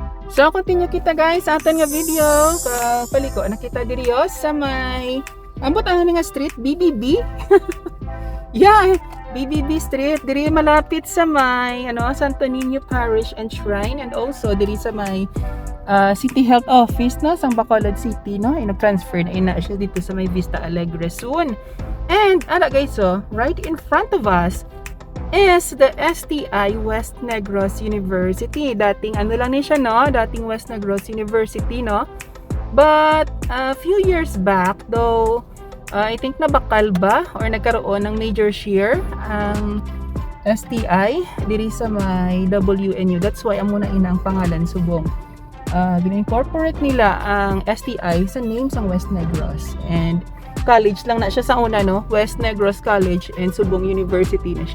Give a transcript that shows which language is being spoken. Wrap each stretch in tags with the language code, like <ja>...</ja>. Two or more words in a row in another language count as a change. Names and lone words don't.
<hil>So continue kita guys sa aton nga video. Paliko na kita diri sa may ambot ano nga street BBB. Yeah, BBB Street diri malapit sa may Santo Niño Parish and Shrine,</hil> <en>and also</en> <hil>diri sa may City Health Office sa Bacolod City ina-transfer na ina siya dito sa may Vista Alegre soon.</hil> <en>And guys, right in front of us is the STI West Negros University.</en> <hil>Dating lang ni siya dating West Negros University</hil> <en>But a few years back though, I think</en> <hil>nabakal ba or</hil> <tl>nagkaroon ng</tl> <en>major share</en> <hil>ang STI diri sa may WNU.</hil> <en>That's why</en> <hil>amo na ina ang pangalan subong. Gina-incorporate nila ang STI sa name sang West Negros, and college lang na siya sa una West Negros College and Subong University na siya.</hil>